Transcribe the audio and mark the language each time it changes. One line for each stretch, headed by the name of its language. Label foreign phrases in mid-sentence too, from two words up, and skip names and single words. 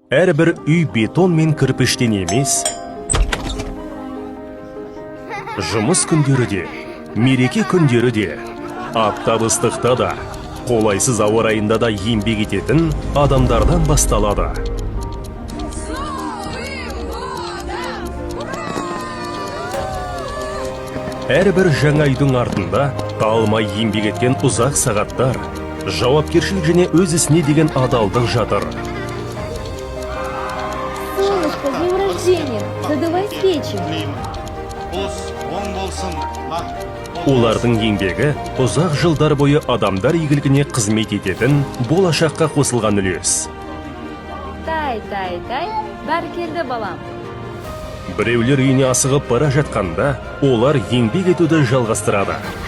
Kazakh: Әрбір үй бетон мен кірпіштен емес. Жұмыс күндері де, мереке күндері де, аптап ыстықта да, қолайсыз ауа райында да еңбек ететін адамдардан басталады. Әрбір жаңа үйдің артында талмай еңбек еткен ұзақ сағаттар, жауапкершілік және өз ісіне деген адалдық жатыр.
Russian: Солнышко, с днем рождения! Задувай свечи.
Kazakh: Олардың еңбегі ұзақ жылдар бойы адамдар игілігіне қызмет ететін болашаққа қосылған үлес. Тай, бәркелді балам. Біреулер үйіне асығып бара жатқанда, олар еңбек етуді жалғастырады.